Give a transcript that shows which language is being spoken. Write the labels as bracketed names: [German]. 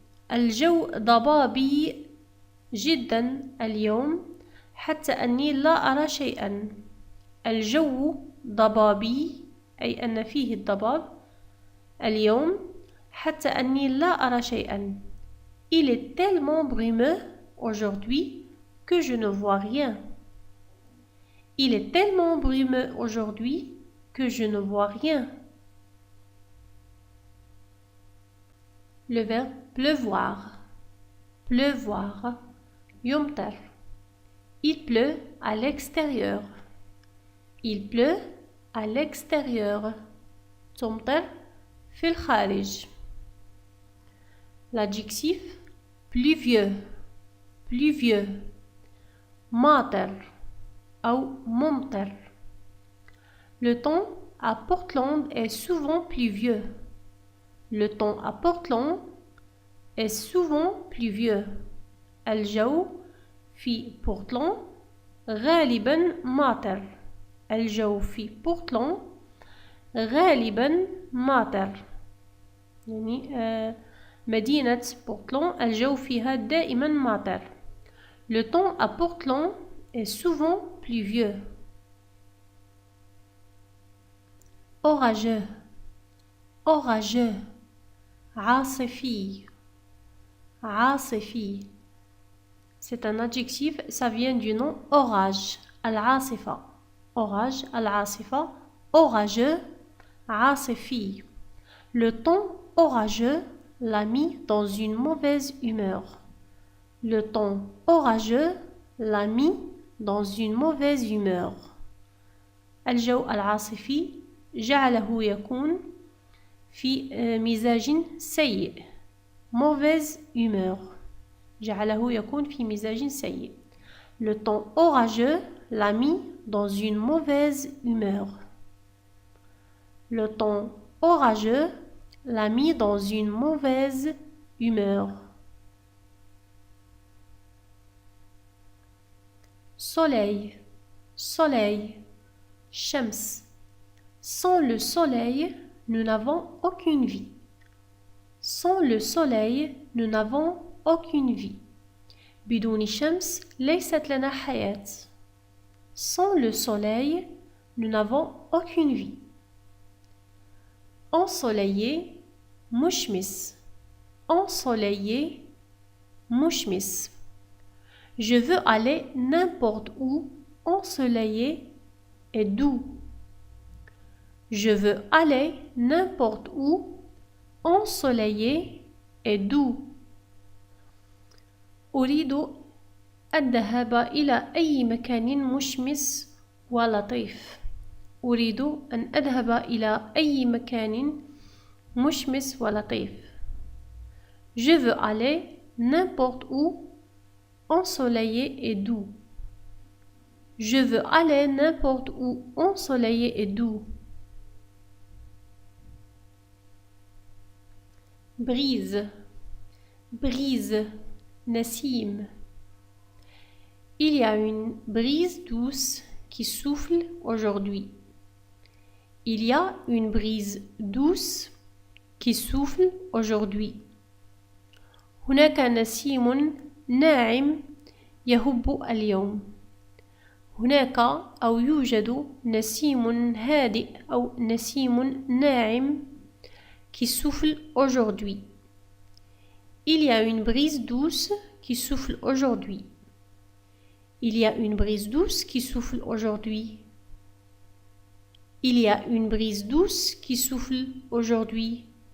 [Arabic] الجو ضبابي جدا اليوم حتى أني لا أرى شيئا. الجو ضبابي أي أن فيه الضباب اليوم حتى أني لا أرى شيئا. [French] Il est tellement brumeux aujourd'hui que je ne vois rien. Il est tellement brumeux aujourd'hui que je ne vois rien. Le verbe pleuvoir. Pleuvoir. يمطر. Il pleut à l'extérieur. Il pleut à l'extérieur. [Arabic] تمطر في الخارج. [French] L'adjectif pluvieux. Pluvieux. ماطر. [Arabic] أو ممطر. [French] Le temps à Portland est souvent pluvieux. Le temps à Portland est souvent pluvieux. [Arabic] الجو في بورتلاند غالبا ماطر. الجو في بورتلاند غالبا ماطر. يعني مدينة بورتلاند الجو فيها دائما ماطر. [French] Le temps à Portland est souvent pluvieux. Orageux, orageux. عاصفي, عاصفي. C'est un adjectif, ça vient du nom orage. Al-Asifa. Orage, Al-Asifa. Orageux, عاصفي. Le temps orageux l'a mis dans une mauvaise humeur. Le temps orageux l'a mis dans une mauvaise humeur. [Arabic] الجو العاصفي جعله يكون في مزاج سيء. [French] Mauvaise humeur. [Arabic] جعله يكون في مزاج سيء. [French] Le temps orageux l'a mis dans une mauvaise humeur. Le temps orageux l'a mis dans une mauvaise humeur. Soleil, soleil, Shams. Sans le soleil, nous n'avons aucune vie. Sans le soleil, nous n'avons aucune vie. [Arabic] بدون شمس ليست لنا حياة. [French] Sans le soleil, nous n'avons aucune vie. Ensoleillé, مشمس. Ensoleillé, مشمس. Je veux aller n'importe où, ensoleillé et doux. Je veux aller n'importe où, ensoleillé et doux. [Arabic] أريد الذهاب إلى أي مكان مشمس ولطيف. أريد أن أذهب إلى أي مكان مشمس ولطيف. [French] Je veux aller n'importe où, ensoleillé et doux. Je veux aller n'importe où, ensoleillé et doux. Brise, brise, Nassim. Il y a une brise douce qui souffle aujourd'hui. Il y a une brise douce qui souffle aujourd'hui. [Arabic] هناك نسيم ناعم يهب اليوم. هناك أو يوجد نسيم هادئ أو نسيم ناعم [French] qui souffle aujourd'hui. Il y a une brise douce qui souffle aujourd'hui. Il y a une brise douce qui souffle aujourd'hui. Il y a une brise douce qui souffle aujourd'hui.